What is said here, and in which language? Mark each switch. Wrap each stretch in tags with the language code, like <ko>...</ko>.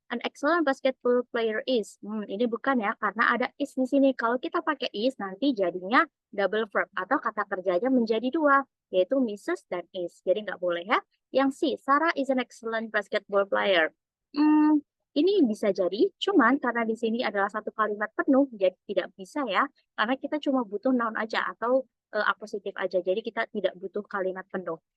<en>An excellent basketball player is.</en> <id>Ini bukan ya, karena ada is di sini. Kalau kita pakai is, nanti jadinya double verb atau kata kerjanya menjadi dua, yaitu Mrs. dan is. Jadi nggak boleh ya. Yang C.</id> <en>Sarah is an excellent basketball player.</en> <id>Ini bisa jadi, cuman karena di sini adalah satu kalimat penuh, jadi tidak bisa ya. Karena kita cuma butuh noun aja atau akusatif aja. Jadi kita tidak butuh kalimat penuh.</id>